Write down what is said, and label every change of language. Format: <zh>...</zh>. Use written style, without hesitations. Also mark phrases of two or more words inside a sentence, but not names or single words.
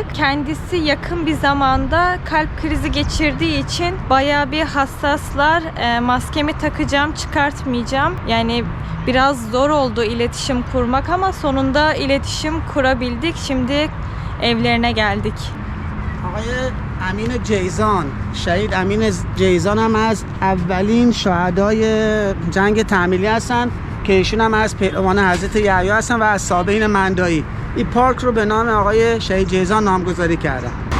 <tr>Kendisi yakın bir zamanda kalp krizi geçirdiği için bayağı bir hassaslar. Maskemi takacağım, çıkartmayacağım. Yani biraz zor oldu iletişim kurmak ama sonunda iletişim kurabildik. Şimdi evlerine geldik.</tr> <fa>آقای امین جیزان شهید امین جیزان هم از اولین شهدای جنگ تعمیلی هستن که ایشون هم از پیروان حضرت یحیی هستن و از صابئین مندایی. این پارک رو به نام آقای شهید جیزان نامگذاری کردن.</fa>